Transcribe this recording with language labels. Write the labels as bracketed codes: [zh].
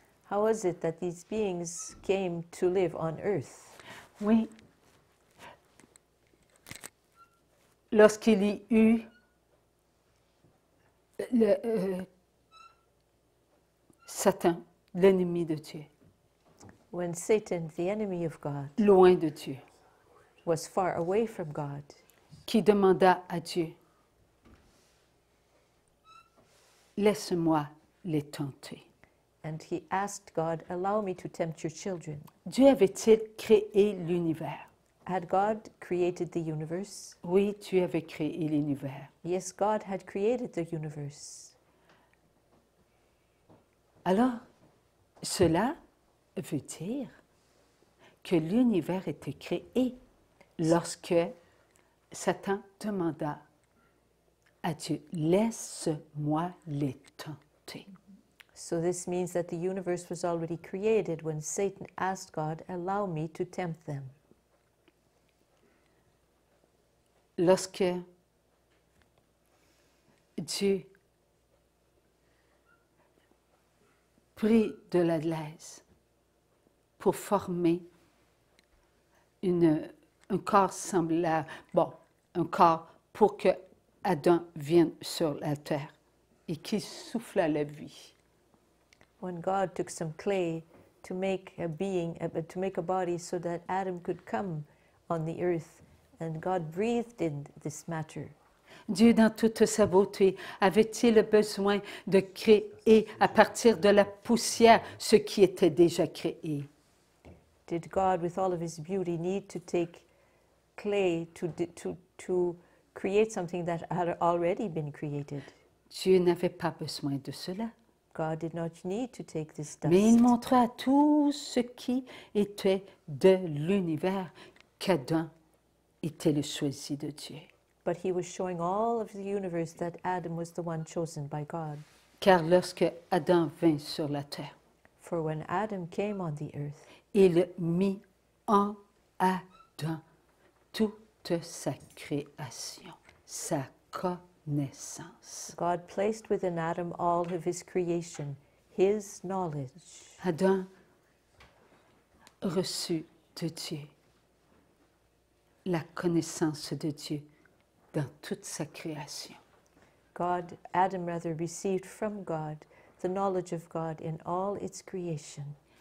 [en] How is it that these beings came to live on earth? [fr] Oui. Lorsqu'il y eut Satan, l'ennemi de Dieu, [en] When Satan, the enemy of God, [fr] loin de Dieu, [en] was far away from God, [fr] qui demanda à Dieu, laisse-moi les tenter. [en] and he asked God, allow me to tempt your children. [fr] Dieu avait-il créé l'univers? [en] Had God created the universe? [fr] Oui, Dieu avait créé l'univers. [en] Yes, God had created the universe. [fr] Alors, cela veut dire que l'univers était créé lorsque Satan demanda à Dieu, laisse-moi les tenter. [en] So this means that the universe was already created when Satan asked God, allow me to tempt them. [fr] Lorsque Dieu prit de la glaise pour former un corps semblable, un corps pour que Adam vienne sur la terre et qu'il souffla la vie. [en] When God took some clay to make a being, to make a body so that Adam could come on the earth, and God breathed in this matter. [fr] Dieu, dans toute sa beauté, avait-il besoin de créer à partir de la poussière ce qui était déjà créé? [en] Did God, with all of his beauty, need to take clay to create something that had already been created? [fr] Dieu n'avait pas besoin de cela. [en] God did not need to take this dust. [fr] Mais il montrait à tout ce qui était de l'univers qu'Adam était le choisi de Dieu. [en] But he was showing all of the universe that Adam was the one chosen by God. [fr] Car lorsque Adam vint sur la terre, [en] For when Adam came on the earth, [fr] il mit en Adam toute sa création, sa connaissance. [en] God placed within Adam all of his creation, his knowledge. [fr] Adam reçut de Dieu la connaissance de Dieu dans toute sa création. [en] Adam received from God the knowledge of God in all its creation.